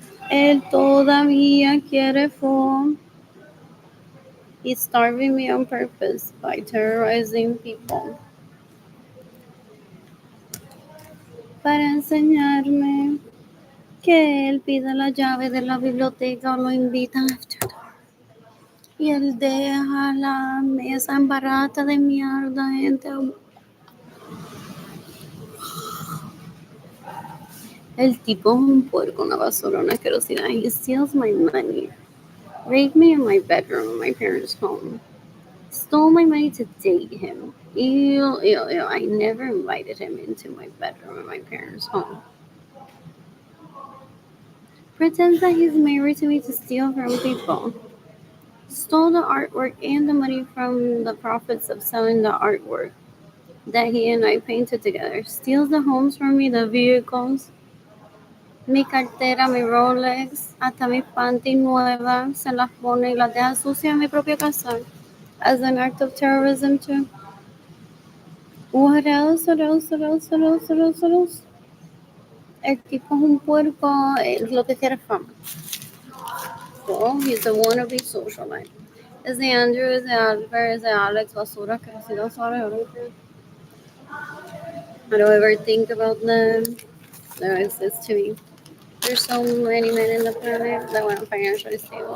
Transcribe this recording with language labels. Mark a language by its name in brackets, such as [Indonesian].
[Spanish] Él todavía quiere phone. [English] He's starving me on purpose by terrorizing people. [Spanish] Para enseñarme que él pide la llave de la biblioteca o lo invita [English] after dark. [Spanish] Y él deja la mesa en barata de mierda, gente. El tipo es un puerco, una basura, una asquerosidad. [English] He steals my money. Raped me in my bedroom in my parents' home. Stole my money to date him. Ew, ew, ew. I never invited him into my bedroom in my parents' home. Pretends that he's married to me to steal from people. Stole the artwork and the money from the profits of selling the artwork that he and I painted together. Steals the homes from me, the vehicles, [Spanish] mi cartera, mi Rolex, hasta mis panties nuevas, se las pone y las deja sucias en mi propia casa. [English] As an act of terrorism too. What else? What else? What else? What else? What else? What else? [Spanish] El tipo es un puerco, es lo que quiere fama. [English] So, he's a wannabe socialite. Is the Andrew, is the Albert, is the Alex [Spanish] basura que si no sabe ahorita? [English] I don't ever think about them. They don't exist to me. There's so many men in the planet that want financially stable.